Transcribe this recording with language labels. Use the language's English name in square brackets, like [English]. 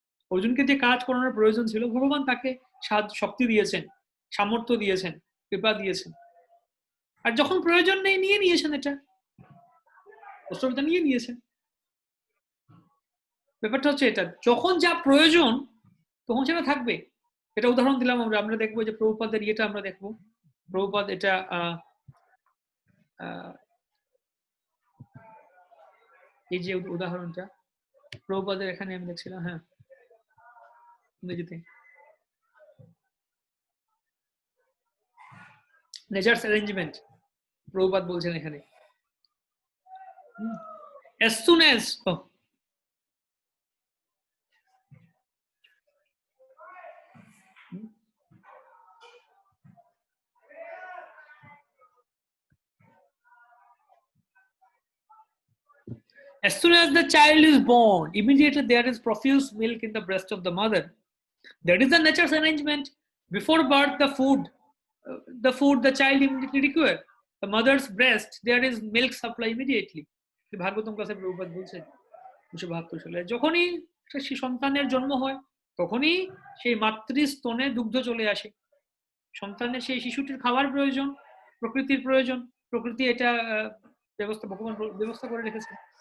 [Bangla] অর্জুনকে যে কাজ করানোর প্রয়োজন ছিল ভগবান তাকে শক্তি দিয়েছেন, সামর্থ্য দিয়েছেন, কৃপা দিয়েছেন। আর যখন প্রয়োজন নেই নিয়ে নিয়েছেন, এটা অস্ত্রবিদ্যা নিয়ে নিয়েছেন। ব্যাপারটা হচ্ছে এটা, যখন যা প্রয়োজন তখন সেটা থাকবে। এটা উদাহরণ দিলাম আমরা দেখবো যে প্রভুপাদের ইয়েটা আমরা দেখবো। প্রভুপাদ এটা এই যে উদাহরণটা প্রভুপাদের এখানে আমি দেখছিলাম, হ্যাঁ ইংরেজিতে, নেচার্স অ্যারেঞ্জমেন্ট প্রভুপাদ বলছেন এখানে, [English] as soon as as soon as the child is born, immediately there is profuse milk in the breast of the mother. That is the nature's arrangement. Before birth, the food the child immediately requires. The mother's breast, there is milk supply immediately. [Bangla] Bhagavatam ক্লাসে প্রভুপাদ বলছেন 1972 সালে, যখনই সন্তানের জন্ম হয় তখনই সেই মাতৃস্তনে দুগ্ধ চলে আসে। সন্তানের সেই শিশুটির খাবার প্রয়োজন, প্রকৃতির প্রয়োজন, প্রকৃতি এটা ভগবান ব্যবস্থা করে রেখেছে।